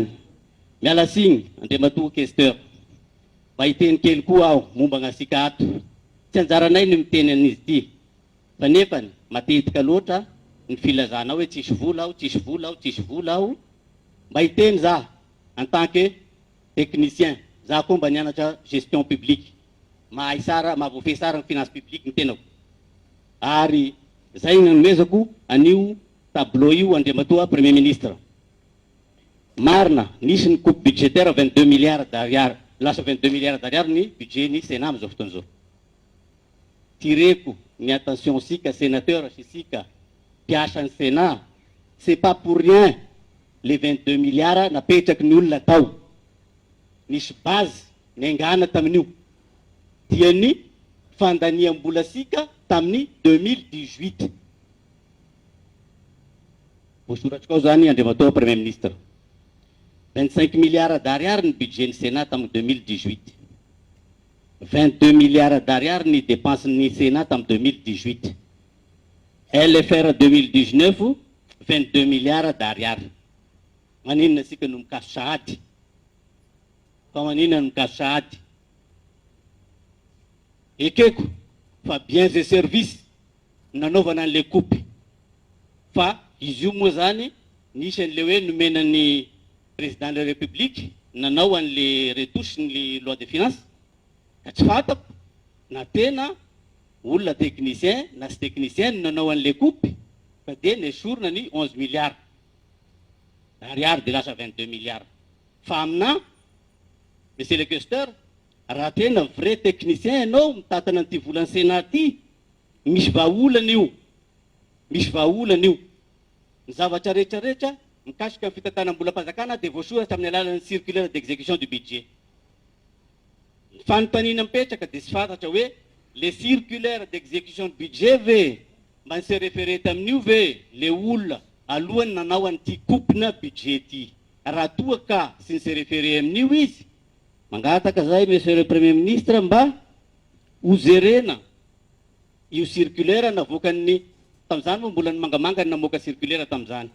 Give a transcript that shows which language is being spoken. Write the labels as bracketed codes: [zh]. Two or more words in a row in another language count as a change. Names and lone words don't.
[mg] Miala signy Andriamatoa questeur. Mba hiteny kely koa aho momba gn'asika ato. Tsy anjaranay ny miteny an'izy ity. Fa nefany matetika loatra ny filazana hoe tsisy vola aho, tsisy vola aho, tsisy vola aho. Mba hiteny za [fr] en tant que technicien. [mg] Za koa mba nianatra [fr] gestion publique. [mg] Mahay sara, mahavoafehy sara ny [fr] finance publique [mg] ny tenako. Ary zay ny nomezako an'io tableau io Andriamatoa [fr] Premier Ministre. [mg] Marina, nisy ny [fr] coupe budgétaire 22 milliards d'ariary. [mg] Lasa [fr] 22 milliards d'ariary [mg] ny budget ny Sénat amin'izao fotoana izao. Tireko ny attention sika sénateur sy sika mpiasa ny Sénat, [fr] c'est pas pour rien les 22 milliards [mg] napetraky ny olona tao. Nisy base niangana tamin'io. Dia ny fandaniam-bola sika tamin'ny 2018. Voasoratry kao zany Andriamatoa [fr] Premier Ministre. 25 milliards d'ariary [mg] ny budget ny Sénat tamin'ny 2018. [fr] 22 milliards d'ariary [mg] ny dépense ny Sénat tamin'ny 2018. [fr] LFR 2019, 22 milliards d'ariary. [mg] Maninona sika no mikaso sahady. Fa maninona no mikaso sahady. Ekeko fa [fr] biens et services [mg] nanaovana an'le coupe. Fa izy io moa zany nisy an'le hoe nomenan'ny [fr] président de la République [mg] nanao an'le retouche ny [fr] loi de finances. [mg] Ka tsy fatako na tena olona technicien na sy technicien nanao an'le coupe fa dia nesorina ny [fr] 11 milliards d'ariary [mg] de lasa 22 milliards. Fa amina [fr] Monsieur le questeur, [mg] raha tena [fr] vrai technicien [mg] ianao mitatana an'ity volan'ny Sénat ty, misy vahaolana io. Misy vahaolana io. Ny zavatra rehetrarehetra mikasika ny fitantanam-bola mpazakana dia voasoratra amin'ny alalan'ny [fr] circulaire d'exécution du budget. [mg] Ny fanontaniana mipetraka dia tsy fantatra hoe [fr] le circulaire d'exécution du budget [mg] ve mba ny [fr] se référé [mg] tamin'io ve le olona alohany nanao an'ity coupena budget ty. Raha toa ka sy ny [fr] se référé [mg] amin'io izy, mangataka zay [fr] Monsieur le Premier Ministre [mg] mba hozerena io circulaire navoakan'ny tamin'izany moa mbola ny mangamanga ny namoaka circulaire tamin'izany.